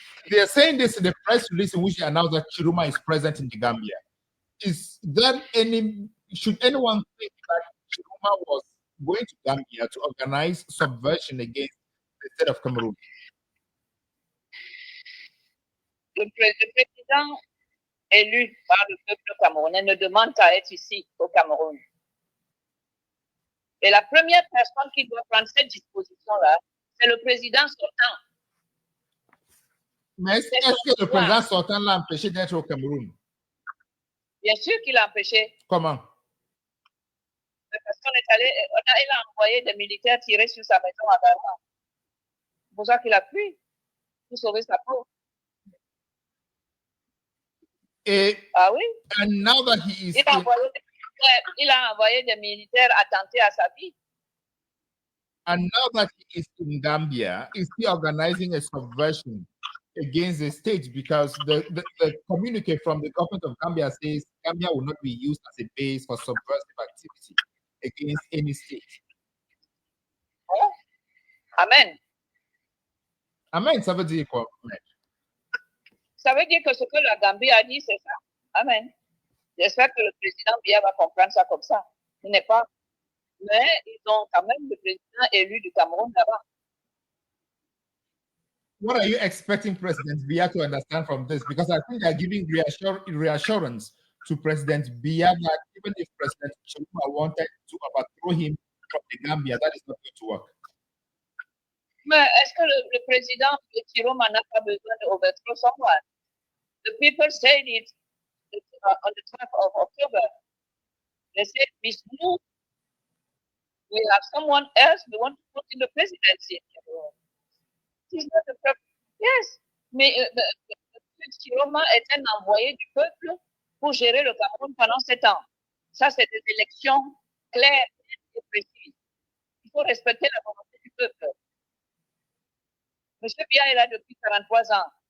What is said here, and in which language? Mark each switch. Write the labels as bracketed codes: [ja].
[en] They are saying this in the press release in which they announced that Chiruma is present in the Gambia. Should anyone think that Chiruma was going to Gambia to organize subversion against the state of Cameroon? [fr] Le président élu par le peuple camerounais ne demande qu'à être ici, au Cameroun. Et la première personne qui doit prendre cette disposition-là, c'est le président sortant. Mais est-ce que le président sortant l'a empêché d'être au Cameroun? Bien sûr qu'il l'a empêché. Comment? Parce qu'on est allé, il a envoyé des militaires tirer sur sa maison à Garma. C'est pour ça qu'il a fui, pour sauver sa peau. Ah oui? [en] And now that he is [fr] il a envoyé des militaires attenter à sa vie. [en] And now that he is in Gambia, is he organizing a subversion against the state? Because the communique from the government of Gambia says Gambia will not be used as a base for subversive activity against any state. Oh. Amen. [fr] Amen, ça veut dire quoi? Ça veut dire que ce que la Gambie a dit, c'est ça. Amen. J'espère que le président Biya va comprendre ça comme ça. Il n'est pas. Mais ils ont quand même le président élu du Cameroun là-bas. [en] What are you expecting President Biya to understand from this? Because I think they are giving reassurance to President Biya that even if President Chiluma wanted to overthrow him from the Gambia, that is not going to work. [fr] Mais est-ce que le président Chiluma n'a pas besoin d' [en] overthrow someone? The people said it on the 12th of October. They said, Miss Blue, we have someone else we want to put in the presidency. He's not the problem. [fr] Yes, mais Chiluma est un envoyé du peuple pour gérer le Cameroun pendant 7 ans. Ça, c'est des élections claires et précises. Il faut respecter la volonté du peuple. M. Biya est là depuis 43 ans.